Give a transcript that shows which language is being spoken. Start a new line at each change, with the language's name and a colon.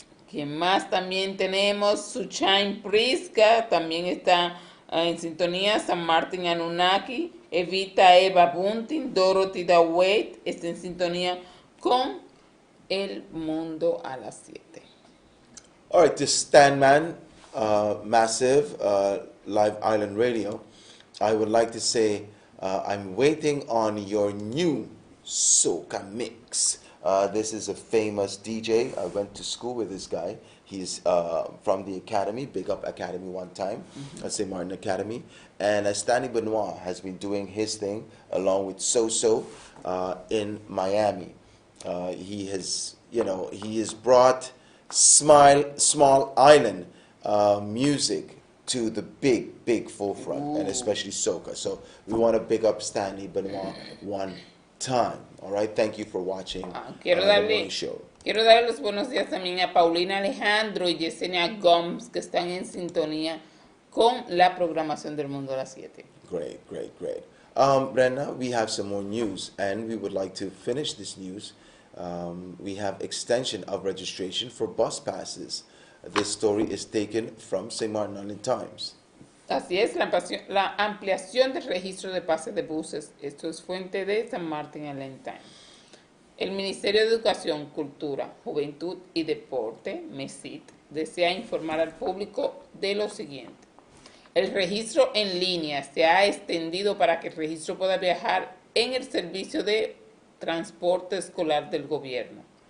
Spanish: ¿Quién más también tenemos? Suchain Prisca también está en sintonía. San Martín Anunnaki, Evita Eva Bunting, Dorothy Daweit está en sintonía con el mundo a las 7.
English: All right, to Stanman, Massive, Live Island Radio, I would like to say I'm waiting on your new soca mix. This is a famous DJ. I went to school with this guy. He's from the Academy, Big Up Academy one time, at St. Martin Academy. And Stanley Benoit has been doing his thing along with So in Miami. He has brought small island music to the big forefront, and especially soca. So we want to big up Stanley Benoit one time. All right, thank you for watching the morning show.
Spanish: Quiero darle los buenos días también a Paulina Alejandro y Yesenia Gomes, que están en sintonía con la programación del mundo a las 7.
English: Great. Brenda, we have some more news, and we would like to finish this news. We have extension of registration for bus passes. This story is taken from St. Martin Island Times.
Spanish: Así es, la ampliación del registro de pases de buses. Esto es fuente de San Martin Allentown. El Ministerio de Educación, Cultura, Juventud y Deporte, MESIT, desea informar al público de lo siguiente. El registro en línea se ha extendido para que el registro pueda viajar en el servicio de transporte escolar del gobierno.